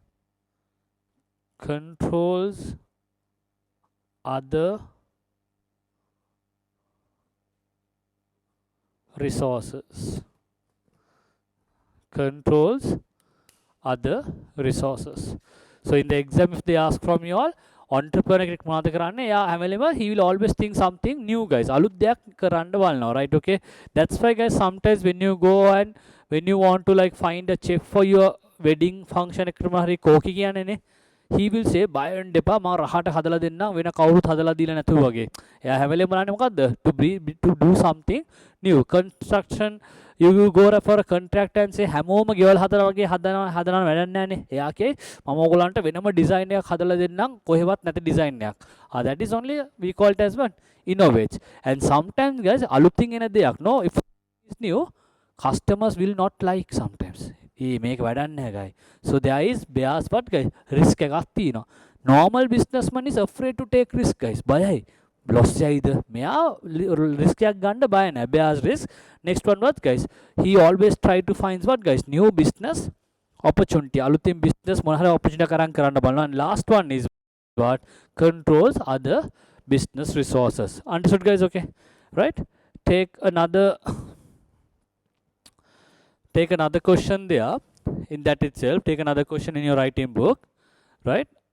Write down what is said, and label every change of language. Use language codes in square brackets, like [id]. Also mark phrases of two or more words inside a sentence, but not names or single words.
[en] Controls other resources. Controls other resources. So in the exam, if they ask from you all, entrepreneur [si] කෙනෙක් මොනවද කරන්නේ? එයා හැම වෙලේම [en] he will always think something new, guys. [si] අලුත් දෙයක් කරන්න බලනවා, [en] right? Okay, that's why, guys, sometimes when you go and when you want to like find a chef for your wedding function [si] එකකට හරි කෝකි කියන්නේනේ, [en] he will say [si] බය වෙන්න එපා මම රහට හදලා දෙන්නම් වෙන කවුරුත් හදලා දීලා නැතුව වගේ. එයා හැම වෙලේම බලන්නේ මොකද්ද? [en] To do something new. Construction, you will go for a contract and say [si] හැමෝම ගෙවල් හදලා වගේ හදනවා වැඩක් නැහැනේ. එයා කියේ මම ඕගොල්ලන්ට වෙනම ඩිසයින් එකක් හදලා දෙන්නම් කොහෙවත් නැති ඩිසයින් එකක්. [en] That is only we call it as what? Innovate. And sometimes, guys, [si] අලුතින් එන දෙයක්, [en] no, if it's new, customers will not like sometimes. [si] මේක වැඩක් නැහැ, [en] guys. So there is bears, but, guys, [si] risk එකක් තියෙනවා. [en] Normal businessman is afraid to take risk, guys. [si] බයයි. Loss යයිද? මෙයා risk එකක් ගන්න බය නැහැ. [en] Bears risk. Next one, what, guys? He always try to find what, guys? New business opportunity. [si] අලුතින් business මොන හරි opportunity කරන් කරන්න බලනවා. [en] And last one is what? Controls other business resources. Understood, guys? Okay, right? Take another question there. In that itself, take another question in your writing book, right?